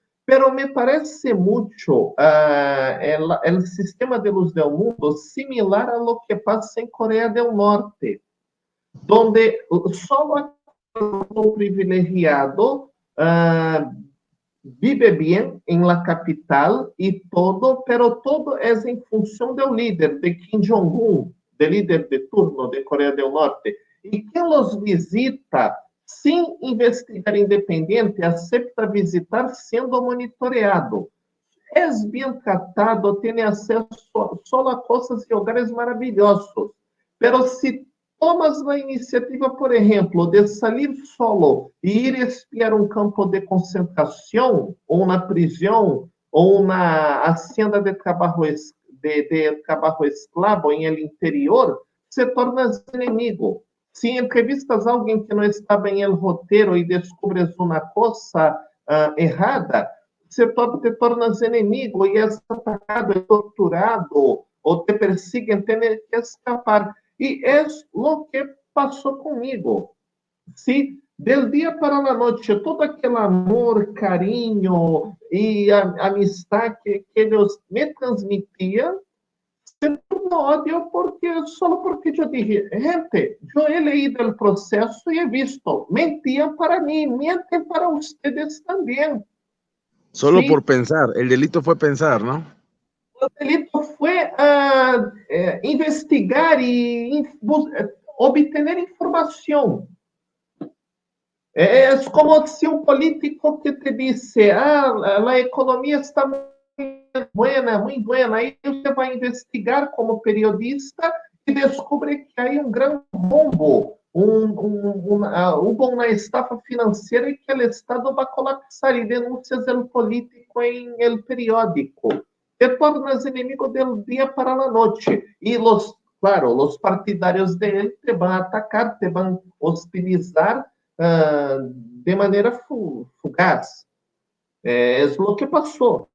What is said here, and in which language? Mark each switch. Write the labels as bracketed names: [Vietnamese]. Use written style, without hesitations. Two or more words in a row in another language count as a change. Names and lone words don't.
[Spanish] Pero me parece mucho el sistema de luz del mundo similar a lo que pasa en Corea del Norte, donde solo [Portuguese] o privilegiado vive bem em [Spanish] la capital e todo, pero todo [Portuguese] é em função do líder, de Kim Jong-un, do líder de turno de Coreia do Norte. E quem os visita, sem investigar independente, acepta visitar sendo monitoreado. É bem tratado, tem acesso só a coisas e lugares maravilhosos. Pero se tomas a iniciativa, por exemplo, de sair solo e ir espiar um campo de concentração, ou na prisão, ou na hacienda de trabalho, de trabalho escravo em el interior, se tornas inimigo. Se entrevistas alguém que não estava em el roteiro e descubres uma coisa errada, te tornas inimigo e és atacado, é torturado, ou [Spanish] te persiguen, tienes que escapar. [Portuguese] E é o que passou comigo. Se del dia para a noite todo aquele amor, carinho e amistade que eles me transmitiam se tornou ódio só porque eu dije, gente, eu [Spanish] he leído [Portuguese] o processo e [Spanish] he visto, [Portuguese] mentiam para mim, mentem para vocês também. [Spanish] Solo por Sí, pensar, el delito fue pensar, ¿no? [Portuguese] o delito foi investigar e obter informação. É como se um político que te disse, a economia está muito buena, aí você vai investigar como periodista e descobre que há um grande rombo, hubo uma estafa financeira e que o Estado vai colapsar e denúncias do político em [Spanish] el periódico. [Portuguese] te tornas inimigo [Spanish] del día para la noche. Y claro, los partidarios de él te van a atacar, te van a hostilizar de manera fugaz. Es lo que pasó.